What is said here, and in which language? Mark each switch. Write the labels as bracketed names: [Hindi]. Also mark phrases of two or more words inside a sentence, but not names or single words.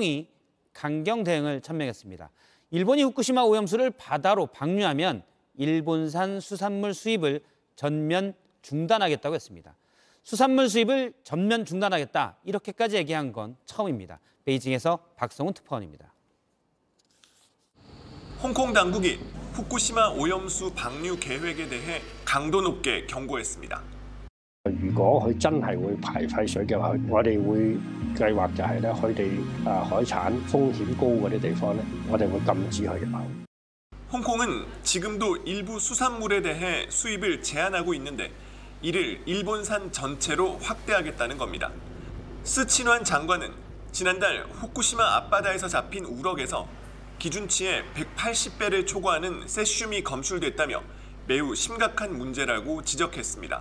[Korean] 홍콩이 강경 대응을 천명했습니다. 일본이 후쿠시마 오염수를 바다로 방류하면 일본산 수산물 수입을 전면 중단하겠다고 했습니다. 수산물 수입을 전면 중단하겠다 이렇게까지 얘기한 건 처음입니다. 베이징에서 박성훈 특파원입니다. 홍콩 당국이 후쿠시마 오염수 방류 계획에 대해 강도 높게 경고했습니다. [Cantonese] 如果佢真係會排廢水嘅話，我哋會計劃就係咧，佢哋海產風險高嗰啲地方咧，我哋會禁止佢入口。 [Korean] 홍콩은 지금도 일부 수산물에 대해 수입을 제한하고 있는데 이를 일본산 전체로 확대하겠다는 겁니다. 스친환 장관은 지난달 후쿠시마 앞바다에서 잡힌 우럭에서 기준치의 180배를 초과하는 세슘이 검출됐다며 매우 심각한 문제라고 지적했습니다.